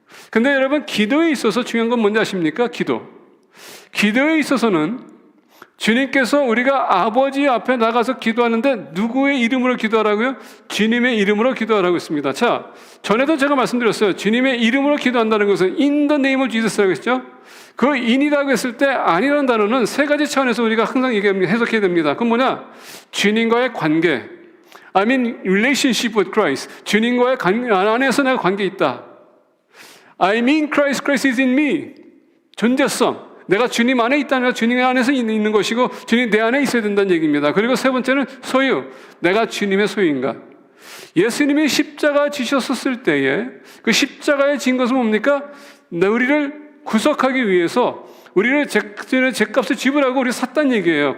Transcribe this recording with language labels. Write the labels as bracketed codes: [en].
[ko] 근데 여러분 기도에 있어서 중요한 건 뭔지 아십니까? 기도에 있어서는 주님께서 우리가 아버지 앞에 나가서 기도하는데 누구의 이름으로 기도하라고요? 주님의 이름으로 기도하라고 했습니다. 자, 전에도 제가 말씀드렸어요. 주님의 이름으로 기도한다는 것은 in the name of Jesus 라고 했죠. 그 in이라고 했을 때 아니라는 단어는 세 가지 차원에서 우리가 항상 해석해야 됩니다. 그건 뭐냐? [en] 주님과의 관계, I mean relationship with Christ. [ko] 주님과의 안에서 내가 관계 있다. [en] I mean Christ, Christ is in me. [ko] 존재성. 내가 주님 안에 있다는 건 주님 안에서 있는 것이고 주님 내 안에 있어야 된다는 얘기입니다. 그리고 세 번째는 소유. 내가 주님의 소유인가? 예수님이 십자가 지셨었을 때에 그 십자가에 진 것은 뭡니까? 우리를 구속하기 위해서 우리를 죄값을 지불하고 우리 샀다는 얘기예요.